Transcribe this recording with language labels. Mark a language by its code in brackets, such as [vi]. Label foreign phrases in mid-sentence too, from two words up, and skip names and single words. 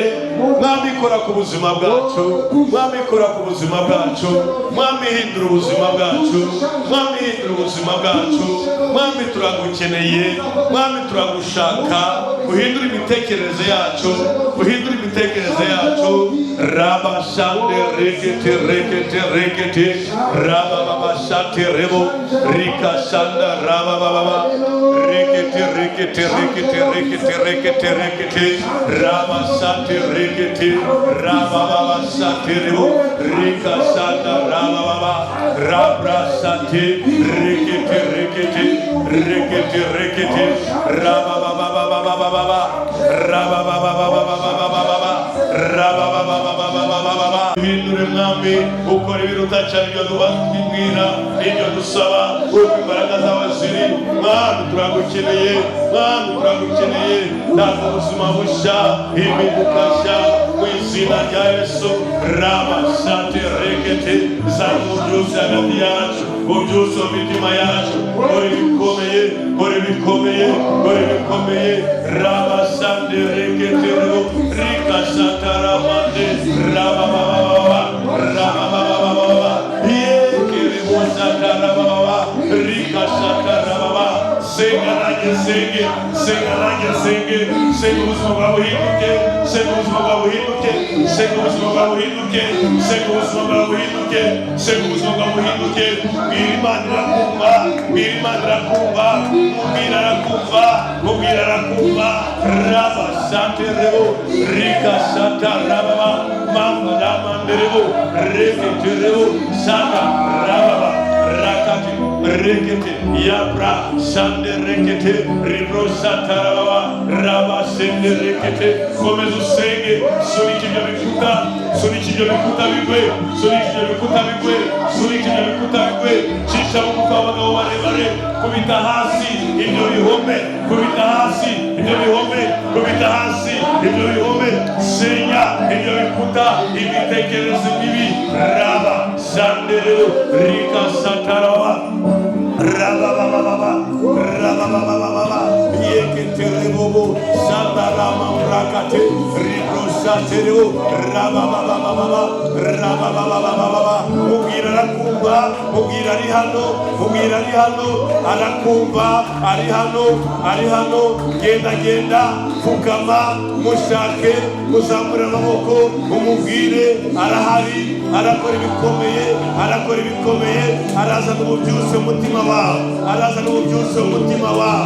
[rw] Mwami kora ku buzima bwacu, Mwami kora ku buzima bwacu, Mwami hindura ubuzima bwacu, Mwami hindura ubuzima bwacu. Mwami turagukeneye, Mwami turagushaka, uhindura imitekerereze yacu, uhindura imitekerereze yacu. Raba shande rekete raba baba shate rebo rika shanda raba baba rekete raba shate rekete raba baba shate rebo rika shanda raba baba rabra shate rekete raba baba raba baba hindure Mwami, ukora ibiruta cyane ibyo twibwira, ibyo dusaba, uko imbaraga zawe ziri. Mwami turagukeneye, Mwami turagukeneye. Ntabwo ubuzima bushya, impinduka nshya mu izina rya Yesu. Raba shate rekete zana ububyutse hagati yacu, ubyutse mu mitima yacu. Kora ibikomeye, kora ibikomeye, kora ibikomeye. Raba shate rekete rika shata ramande raba baba senga ubuzima bwawe buhinduke, senga ubuzima bwawe buhinduke, senga ubuzima bwawe buhinduke, senga ubuzima bwawe buhinduke, senga ubuzima bwawe buhinduke. Bwira Imana irakumva, bwira Imana irakumva, mubwira arakumva. Raba shate rebo rika shata raba mama ramanderebo rekete rebo shata raba rakati rekete yabra shande rekete ribro shata raba shende rekete. Komeza usenge, sunika ibyo bikuta, sunika ibyo bikuta bigwe, sunika ibyo bikuta bigwe, sunika ibyo bikuta bigwe. Cisha bugufi abagabo barebare, kubita hasi ibyo bihome, kubita hasi ibyo bihome, kubita hasi ibyo bihome. Senya ibyo bikuta, imitekerereze mibi. Raba shanderero rika sataraba raba yeketerebobo sandarama rakate ribro shatereo raba mubwira arakumva, mubwira ari hano, mubwira ari hano, arakumva, ari hano. Genda fukama, mushake, muzamure amaboko, umubwire arahari, arakora ibikomeye, arazana ububyutse umutima wawe, arazana ububyutse umutima wawe.